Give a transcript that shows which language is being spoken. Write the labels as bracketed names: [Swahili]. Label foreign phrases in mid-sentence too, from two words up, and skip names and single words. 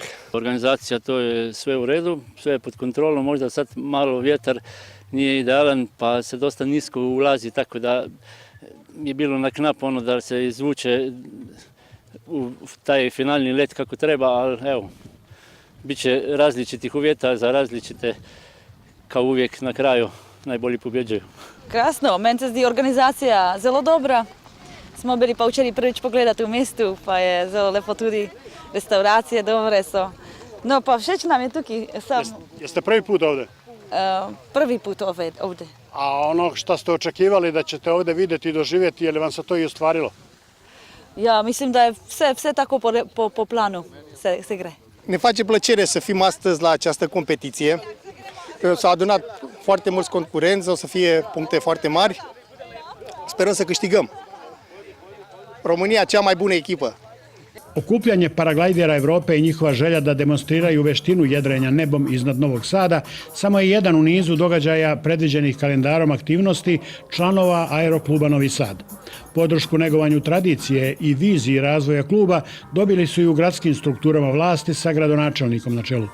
[Croatian] Organizacija, to je sve u redu, sve je pod kontrolom, možda sad malo vjetar nije idealan pa se dosta nisko ulazi, tako da je bilo na knap ono da se izvuče u taj finalni let kako treba, ali evo, bit će različitih uvjeta za različite, kao uvijek na kraju najbolji pobjeđuju. [Slovenian] Krasno, meni se zdi organizacija zelo dobra. Smo bili pa včeraj prvič pogledati v mestu, pa je zelo lepo tudi. Restauracije dobre so. No, pa všeč nam je tukaj. [Serbian] Jeste prvi put ovde? Prvi put ovde. A ono što ste očekivali da ćete ovde vidjeti i doživjeti, je li vam se to i ostvarilo? [Slovenian] Ja, mislim da je vse tako po planu se gre. [Romanian] Ne face plăcere să fim astăzi la această competiție. S-au adunat foarte mulți concurenți, o să fie puncte foarte mari. Sperăm să câștigăm. România, cea mai bună echipă. [Serbian] Okupljanje paraglajdera Evrope i njihova želja da demonstriraju veštinu jedrenja nebom iznad Novog Sada samo je jedan u nizu događaja predviđenih kalendarom aktivnosti članova Aerokluba Novi Sad. Podršku negovanju tradicije i viziji razvoja kluba dobili su i u gradskim strukturama vlasti sa gradonačelnikom na čelu.